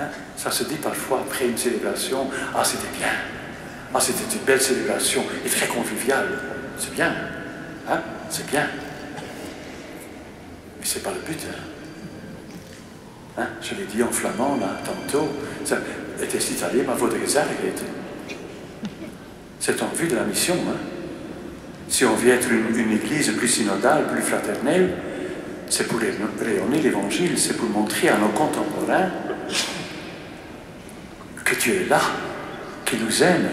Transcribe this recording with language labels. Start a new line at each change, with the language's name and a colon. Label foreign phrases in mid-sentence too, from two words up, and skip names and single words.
French: Ça se dit parfois après une célébration, « Ah, c'était bien, ah, c'était une belle célébration et très conviviale. » C'est bien, hein? C'est bien. Mais ce n'est pas le but. Hein? Je l'ai dit en flamand, là, tantôt.
Dutch: Het is niet alleen maar voor de gezelligheid.
French: C'est en vue de la mission. Hein? Si on veut être une église plus synodale, plus fraternelle, c'est pour rayonner l'évangile, c'est pour montrer à nos contemporains que Dieu est là, qu'il nous aime.